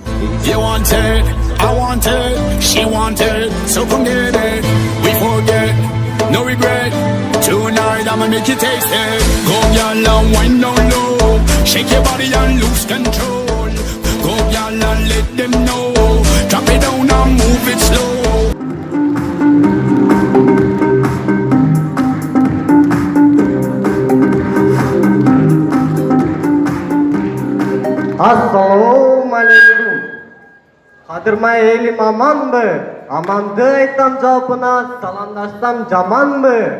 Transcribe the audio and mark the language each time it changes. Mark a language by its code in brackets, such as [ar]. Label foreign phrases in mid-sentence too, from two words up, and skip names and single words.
[en] You want it, I want it, she want it, so come get it. We forget, no regret. Tonight I'ma make you taste it. Go y'all and wind down low, shake your body and lose control. Go y'all and let them know, drop it down and move it slow. [ky] Ассалаумалейкум. Кадырмай элим аманбы? Аманды айтам жалпына, саламдаштам жаманбы?